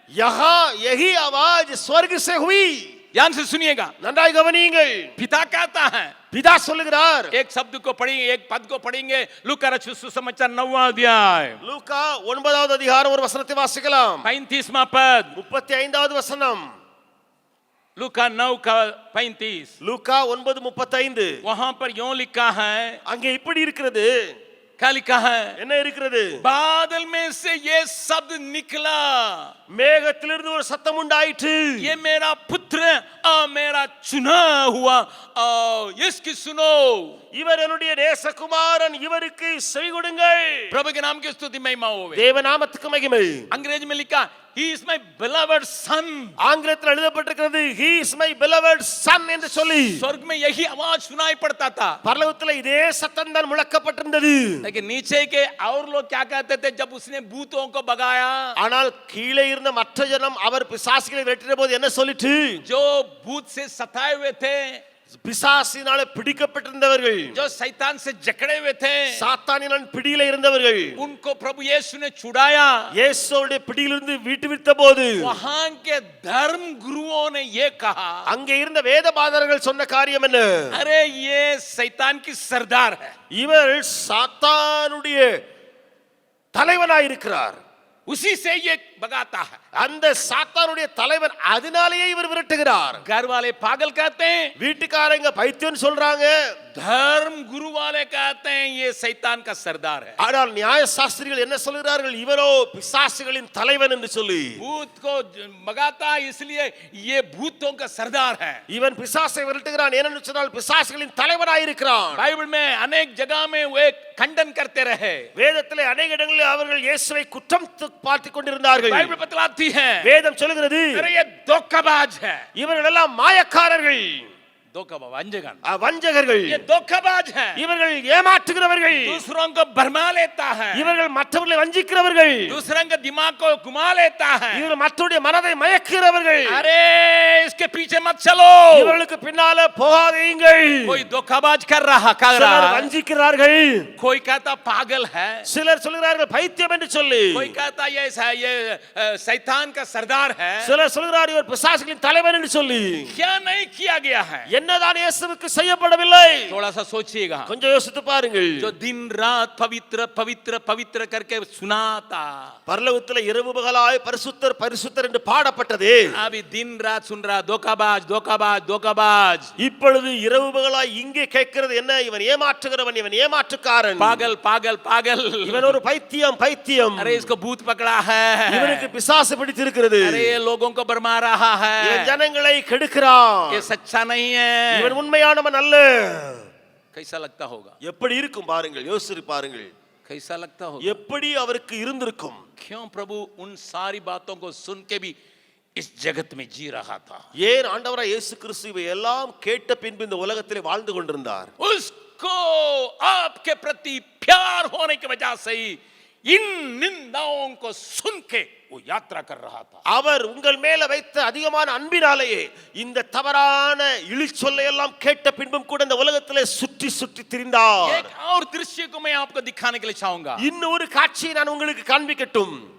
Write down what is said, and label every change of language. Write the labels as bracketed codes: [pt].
[hi] यहाँ यही आवाज स्वर्ग से हुई. ध्यान से सुनिएगा, [ta] நன்றாய் கவனியுங்கள். [hi] पिता कहता है, [ta] பிதா சொல்லுகிறார். [hi] एक शब्द को पढ़ेंगे, एक पद को पढ़ेंगे. लूका रचित सुसमाचार 9वां अध्याय [ta] லூக்கா 9வது அதிகாரம் ஒரு வசனத்தை வாசிக்கலாம். [hi] 35वां पद. [ta] 35வது வசனம். [hi] लूका 9 का 35. [ta] லூக்கா 9:35. [hi] वहां पर यूं लिखा है, [ta] அங்கே இப்படி இருக்கிறது. [hi] क्या लिखा है? [ta] என்ன இருக்கிறது? [hi] बादल में से ये शब्द निकला, [ta] மேகத்திலிருந்து ஒரு சத்தம் உண்டாயிற்று. [hi] ये मेरा पुत्र और मेरा चुना हुआ और इसकी सुनो. [ta] இவர் என்னுடைய நேசகுமாரன், இவருக்கு செவி கொடுங்கள். [hi] प्रभु के नाम की स्तुति महिमा होवे. [ta] தேவ நாமத்துக்கு மகிமை. [hi] अंग्रेजी में लिखा, [en] he is my beloved son. [ta] ஆங்கிலத்தில் எழுதப்பட்டிருக்கிறது [en] he is my beloved son [ta] என்று சொல்லி. [hi] स्वर्ग में यही आवाज सुनाई पड़ता था, [ta] பரலோகத்தில் இதே சத்தம் தான் முழக்கப்பட்டிருந்தது. [hi] लेकिन नीचे के और लोग क्या कहते थे जब उसने भूतों को भगाया? [ta] ஆனால் கீழே இருந்த மற்ற ஜனம் அவர் பிசாசுகளை வெட்டின போது என்ன சொல்லிட்டு? [hi] जो भूत से सताए हुए थे, [ta] பிசாசினாலே பிடிக்கப்பட்டிருந்தவர்கள், [hi] जो शैतान से जकड़े हुए थे, [ta] சாத்தானின் பிடியில இருந்தவர்கள், [hi] उनको प्रभु यीशु ने छुड़ाया. [ta] இயேசுவுடைய பிடியிலிருந்து விடுவித்த போது [hi] वहां के धर्म गुरुओं ने ये कहा, [ta] அங்கே இருந்த வேதபாதர்கள் சொன்ன காரியம் என்ன? [hi] अरे ये शैतान की सरदार है. [ta] இவர் சாத்தானுடைய தலைவனாய் இருக்கிறார். [hi] उसी से ये भगाता है। [ta] அந்த சாத்தானுடைய தலைவன் அதனாலேயே இவர் விரட்டுகிறார். [hi] घर वाले पागल कहते हैं, [ta] வீட்டுக்காரங்க பைத்தியம் சொல்றாங்க, [hi] धर्म गुरु वाले कहते हैं ये शैतान का सरदार है। [ta] ஆனால் நியாய சாஸ்திரிகள் என்ன சொல்கிறார்கள், இவரோ பிசாசுகளின் தலைவன் என்று சொல்லி. [hi] भूत को भगाता है इसलिए ये भूतों का सरदार है। [ta] இவன் பிசாசை விரட்டுகிறான் ஏனென்று சொன்னால் பிசாசுகளின் தலைவனாய் இருக்கிறான். [hi] बाइबल में अनेक जगह में वे खंडन करते रहे। [ta] வேதத்திலே [hi] अनेक [ta] இடங்களில் அவர்கள் இயேசுவை குற்றம் பார்த்துக் கொண்டிருந்தார்கள். [hi] बाइबल बतलाती है [ta] வேதம் சொல்கிறது, [hi] अरे ये धोखाबाज है, [ta] இவர்கள் எல்லாம் மாயக்காரர்கள், [hi] धोखाबाज वंजगन, [ta] வஞ்சகர்கள், [hi] ये धोखाबाज है, [ta] இவர்கள் ஏமாற்றுகிறவர்கள், [hi] दूसरों को भरमा लेता है, [ta] இவர்கள் மற்றவர்களை வஞ்சிக்கிறவர்கள், [hi] दूसरों के दिमाग को घुमा लेता है। [ta] இவர்கள் மற்றவருடைய மனதை மயக்குகிறவர்கள். [hi] अरे इसके पीछे मत चलो, [ta] இவர்களுக்கு பின்னால போகாதீங்கள். [hi] कोई धोखाबाज कर रहा [ta] சிலர் [hi] है, [ta] வஞ்சிக்கிறார்கள், [hi] कोई कहता पागल है, [ta] சிலர் சொல்கிறார்கள் பைத்தியம் என்று சொல்லி, [hi] कोई कहता ये शैतान का सरदार है। [ta] சிலர் சொல்கிறார் இவர் பிசாசுகளின் தலைவன் என்று சொல்லி. [hi] क्या नहीं किया गया है, [ta] என்னதான் இயேசுவுக்கு செய்யப்படவில்லை? [hi] थोड़ा सा सोचिएगा। [ta] கொஞ்சம் யோசித்து பாருங்கள். [hi] जो दिन रात पवित्र पवित्र पवित्र करके सुनाता, [ta] பரலோகத்திலே இரவு பகலாய் பரிசுத்தர் பரிசுத்தர் என்று பாடப்பட்டது. [hi] अभी दिन रात सुन रहा धोखाबाज धोखाबाज धोखाबाज। [ta] இப்பொழுது இரவு பகலாய் இங்கே கேட்கிறது என்ன, இவன் ஏமாற்றுகிறவன், இவன் ஏமாற்றுக்காரன், [hi] पागल पागल पागल, [ta] இவன் ஒரு பைத்தியம் பைத்தியம், [hi] अरे इसको भूत पकड़ा है, [ta] இவனுக்கு பிசாசு பிடித்திருக்கிறது, [hi] अरे ये लोगों को भरमा रहा है, [ta] இவன் ஜனங்களை கெடுக்கிறான், [hi] ये सच्चा नहीं है। [ta] இவன் உண்மையானவன் அல்ல. [hi] कैसा लगता होगा, [ta] எப்படி இருக்கும் பாருங்கள், யோசித்து பாருங்கள், [hi] कैसा लगता होगा, [ta] எப்படி அவருக்கு இருந்திருக்கும். [hi] क्यों प्रभु उन सारी बातों को सुन के भी इस जगत में जी रहा था। [ta] ஏன் ஆண்டவராய் இயேசு கிறிஸ்து இவை எல்லாம் கேட்ட பின்பு இந்த உலகத்திலே வாழ்ந்து கொண்டிருந்தார். [hi] उसको आपके प्रति प्यार होने की वजह से ही इन निंदाओं को सुन के वो यात्रा कर रहा था। [ta] அவர் உங்கள் மேல வைத்த அதிகமான அன்பினாலேயே இந்த தவறான இழிச்சொல்லை எல்லாம் கேட்ட பின்பும் கூட இந்த உலகத்திலே சுற்றி சுற்றி திரிந்தார். [hi] एक और दृश्य को मैं आपको दिखाने के लिए चाहूंगा। [ta] இன்னொரு காட்சியை நான் உங்களுக்கு காண்பிக்கட்டும்.